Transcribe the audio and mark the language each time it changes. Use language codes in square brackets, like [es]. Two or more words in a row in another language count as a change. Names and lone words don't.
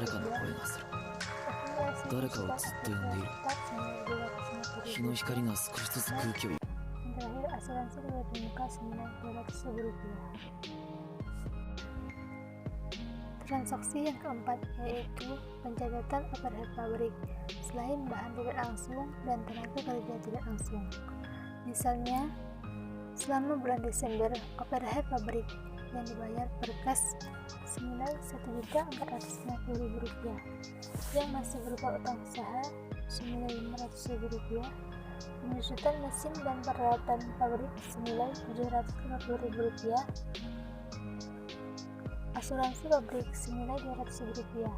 [ja] 声がする。誰かをつって呼んでいる。日の光が少しずつ空気を。 [id] Terakhir, asuransi dibayar di muka senilai Rp200.000. Transaksi yang keempat yaitu pencatatan overhead pabrik selain bahan tidak langsung dan tenaga kerja tidak langsung. Misalnya, selama bulan Desember, overhead pabrik yang dibayar per kas senilai Rp1.450.000 yang masih berupa utang usaha senilai Rp500.000, penyusutan mesin dan peralatan pabrik senilai Rp750.000, asuransi pabrik senilai Rp200.000.